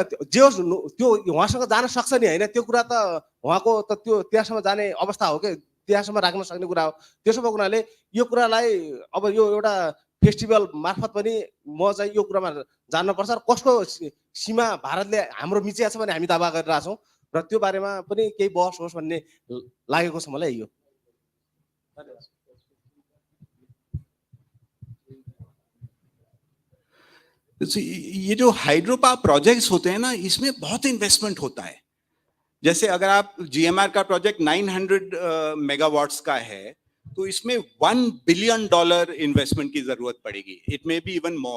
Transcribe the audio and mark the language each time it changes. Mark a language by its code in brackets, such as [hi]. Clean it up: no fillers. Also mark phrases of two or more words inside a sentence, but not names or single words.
[ne] जे होस् त्यो उहाँसँग जान सक्छ नि हैन? त्यो कुरा त उहाँको त त्यो त्यहाँसम्म जाने अवस्था हो के, त्यहाँसम्म राख्न सक्ने कुरा हो। त्यसो भएको हुनाले यो कुरालाई अब यो एउटा फेस्टिभल मार्फत पनि म चाहिँ यो कुरामा जान्न पर्छ र कसको सीमा भारतले हाम्रो मिचेको छ भने हामी दावा गरिरहेछौँ र त्यो बारेमा पनि केही बहस होस् भन्ने लागेको छ मलाई। यो [hi] ये जो [en] hydro power projects [hi] होते हैं ना, इसमें बहुत इन्वेस्टमेंट होता है। जैसे अगर आप जीएमआर का प्रोजेक्ट 900 मेगावाट्स का है तो इसमें $1 बिलियन इन्वेस्टमेंट की जरूरत पड़ेगी, [en] it may be even more.